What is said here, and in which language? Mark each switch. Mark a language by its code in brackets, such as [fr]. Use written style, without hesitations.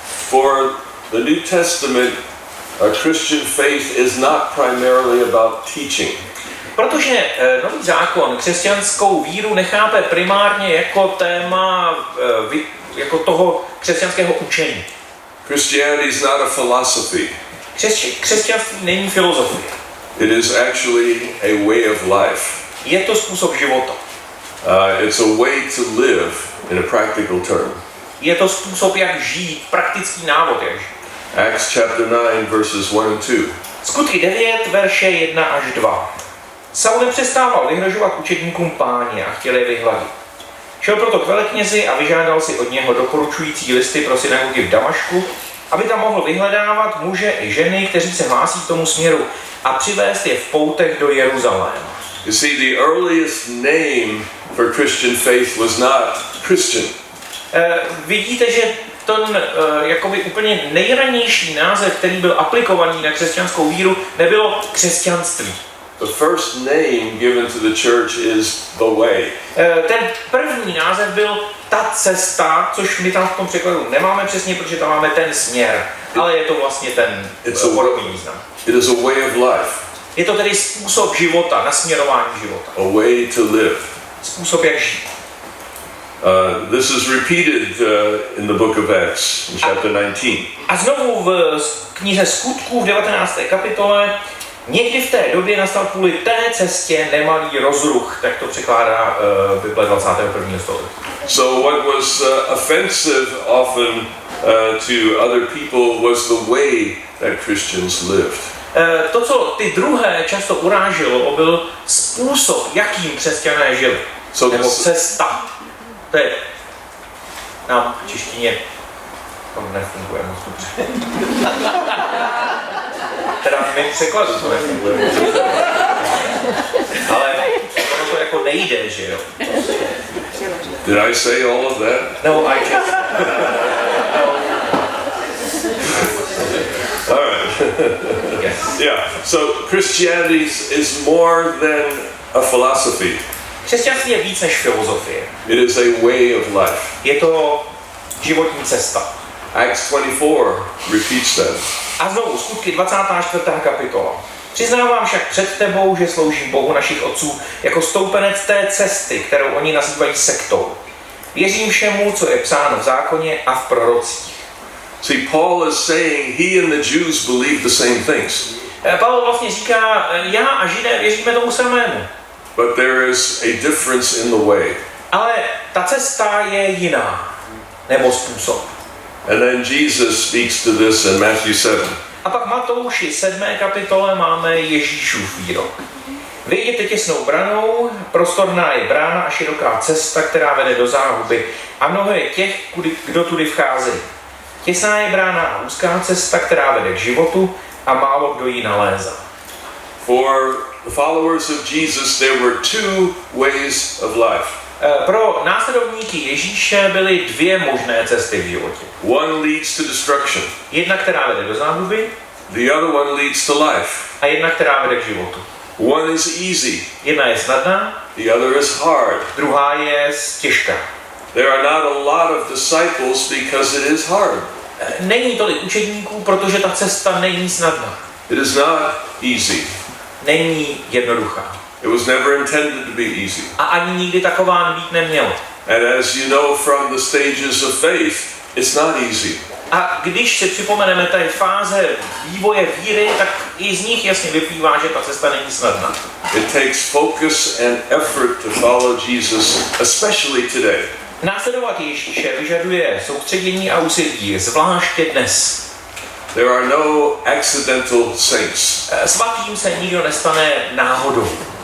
[en] For the New Testament, a Christian faith is not primarily about teaching. [cs] Protože nový zákon křesťanskou víru nechápe primárně jako téma jako toho křesťanského učení. [en] Christianity is not a philosophy. [cs] Křesťanství není filozofie. [en] It is actually a way of life. [cs] Je to způsob života. [en] It's a way to live in a practical term. [cs] Je to způsob, jak žít, praktický návod, jak žít. [en] Acts chapter 9 verses 1 and 2. [cs] Skutky 9, verše 1 až 2. Saul nepřestával vyhrožovat učedníkům Páně a chtěl je vyhladit. Šel proto k veleknězi a vyžádal si od něho doporučující listy pro synagogy v Damašku, aby tam mohl vyhledávat muže i ženy, kteří se hlásí k tomu směru, a přivést je v poutech do Jeruzaléma. [en] You see, the earliest name for Christian faith was not Christian. [cs] Vidíte, že ten jakoby úplně nejranější název, který byl aplikovaný na křesťanskou víru, nebylo křesťanství. [en] The first name given to the church is the way. [cs] Ten první název byl ta cesta, což my tam v tom překladu nemáme přesně, protože tam máme ten směr, ale je to vlastně ten podobný význam. [en] It is a way of life. [cs] Je to tedy způsob života, nasměrování života. [en] A way to live. [cs] Způsob, jak žít. [en] This is repeated in the book of Acts, in chapter 19. [cs] A znovu v knize Skutků v 19. kapitole někdy v té době nastal kvůli té cestě nemalý rozruch, tak to překládá Bible 21. století. So what was offensive often to other people was the way that Christians lived. To, co ty druhé často uráželo, byl způsob, jakým křesťané žili. Nebo cesta. To je nám v češtině to nefunguje moc dobře. Teda v mém překladu to nefunguje moc dobře. Ale ono to jako nejde, že jo? [en] Did I say all of that? No, I just... no. Yeah. So Christianity is more than a philosophy. [cs] Křesťanství je víc než filozofie. [en] It is a way of life. [cs] Je to životní cesta. [en] Acts 24 repeats that. [cs] A znovu, Skutky 24. kapitola. Přiznávám však před tebou, že sloužím Bohu našich otců jako stoupenec té cesty, kterou oni nazývají sektou. Věřím všemu, co je psáno v zákoně a v prorocích. [en] See, Paul is saying he and the Jews believe the same things. [cs] Pavel vlastně říká, já a Židé věříme tomu samému. [en] But there is a difference in the way. [cs] Ale ta cesta je jiná, nebo způsob. [en] And then Jesus speaks to this in Matthew 7. [cs] A pak Matouši 7. kapitole máme Ježíšův výrok. Vyjděte těsnou branou, prostorná je brána a široká cesta, která vede do záhuby. A mnoho je těch, kdo tudy vchází. Těsná je brána a úzká cesta, která vede k životu a málo kdo ji nalézá. [en] For the followers of Jesus, there were two ways of life. [cs] Pro následovníky Ježíše byly dvě možné cesty v životě. [en] One leads to destruction. [cs] Jedna, která vede do záhuby, [en] The other one leads to life. [cs] a jedna, která vede k životu. [en] One is easy. [cs] Jedna je snadná, [en] The other is hard. [cs] druhá je těžká. [en] There are not a lot of disciples because it is hard. [cs] Není tolik učedníků, protože ta cesta není snadná. [en] It is not easy. [cs] Není jednoduchá. [en] It was never intended to be easy. [cs] A ani nikdy taková být neměla. [en] And as you know from the stages of faith, it's not easy. [cs] A když si připomeneme té fáze vývoje víry, tak i z nich jasně vyplývá, že ta cesta není snadná. [en] It takes focus and effort to follow Jesus, especially today. [cs] Následovat Ježíše vyžaduje soustředění a úsilí, zvláště dnes. [en] There are no accidental saints. [cs] Svatým se nikdo nestane náhodou.